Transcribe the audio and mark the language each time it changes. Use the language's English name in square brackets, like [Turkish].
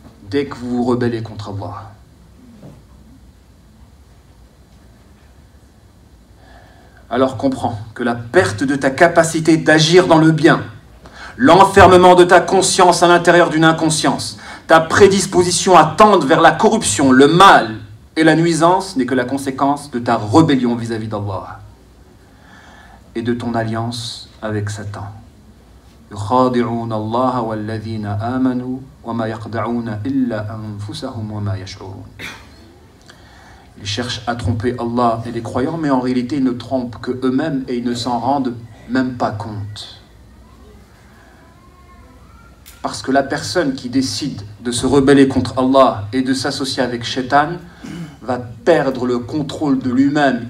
[French] Dès que vous vous rebellez contre Allah, alors comprends que la perte de ta capacité d'agir dans le bien, l'enfermement de ta conscience à l'intérieur d'une inconscience, ta prédisposition à tendre vers la corruption, le mal et la nuisance n'est que la conséquence de ta rébellion vis-à-vis d'Allah et de ton alliance avec Satan. [Arabic] يخادعون الله والذين آمنوا وما يخدعون إلا أنفسهم وما يشعرون. [French] Ils cherchent à tromper Allah et les croyants, mais en réalité, ils ne trompent que eux-mêmes et ils ne s'en rendent même pas compte. Parce que la personne qui décide de se rebeller contre Allah et de s'associer avec Shaitan va perdre le contrôle de lui-même.